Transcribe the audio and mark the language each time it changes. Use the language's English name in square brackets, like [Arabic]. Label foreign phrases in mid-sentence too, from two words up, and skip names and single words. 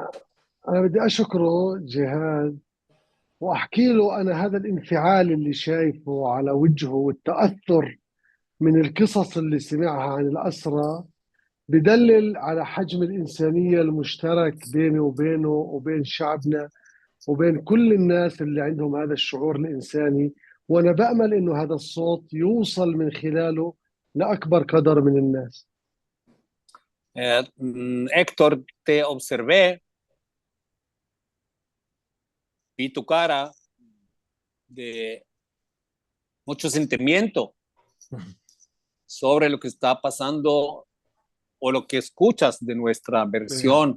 [Arabic] أنا بدي أشكره جهاد وأحكي له أنا هذا الانفعال اللي شايفه على وجهه والتأثر من القصص اللي سمعها عن الأسرى بدلل على حجم الإنسانية المشترك بيني وبينه وبين شعبنا وبين كل الناس اللي عندهم هذا الشعور الإنساني. وأنا بأمل إنه هذا الصوت يوصل من خلاله لأكبر قدر من الناس. [Spanish] Héctor, te observé, vi tu cara de mucho sentimiento sobre lo que está pasando o lo que escuchas de nuestra versión.